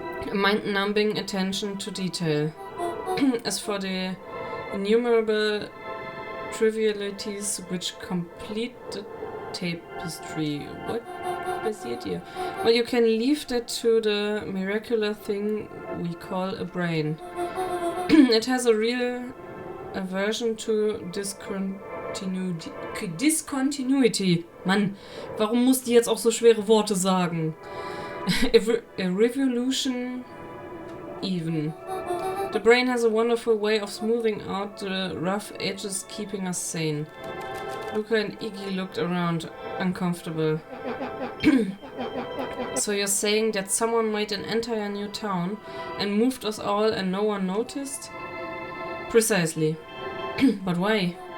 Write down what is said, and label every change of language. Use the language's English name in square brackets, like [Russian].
[English] A mind-numbing attention to detail. As for the innumerable trivialities which complete the tapestry. [German] What passiert hier? [English] Well, you can leave that to the miraculous thing we call a brain. It has a real aversion to discontinuity. [German] Mann, warum muss die jetzt auch so schwere Worte sagen? [English] A revolution even. The brain has a wonderful way of smoothing out the rough edges, keeping us sane. Luka and Iggy looked around, uncomfortable. So you're saying that someone made an entire new town and moved us all and no one noticed? Precisely. But why?